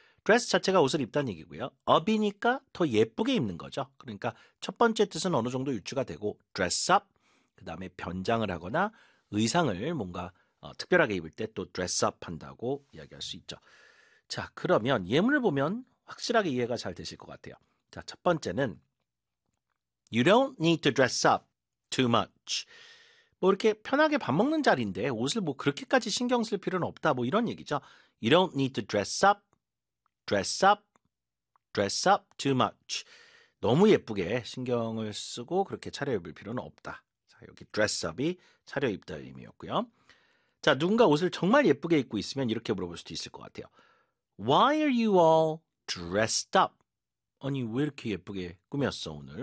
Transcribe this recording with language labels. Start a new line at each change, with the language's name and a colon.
Korean: dress 자체가 옷을 입다는 얘기고요. up이니까 더 예쁘게 입는 거죠. 그러니까 첫 번째 뜻은 어느 정도 유추가 되고, dress up, 그 다음에 변장을 하거나 의상을 뭔가 특별하게 입을 때또 dress up 한다고 이야기할 수 있죠. 자, 그러면 예문을 보면 확실하게 이해가 잘 되실 것 같아요. 자, 첫 번째는
English: You don't need to dress up too much.
Korean: 뭐 이렇게 편하게 밥 먹는 자리인데 옷을 뭐 그렇게까지 신경 쓸 필요는 없다. 뭐 이런 얘기죠.
English: You don't need to dress up, dress up, dress up too much.
Korean: 너무 예쁘게 신경을 쓰고 그렇게 차려입을 필요는 없다. 자, 여기 dress up이 차려입다 의미였고요. 자, 누군가 옷을 정말 예쁘게 입고 있으면 이렇게 물어볼 수도 있을 것 같아요.
English: Why are you all dressed up?
Korean: 아니, 왜 이렇게 예쁘게 꾸몄어, 오늘?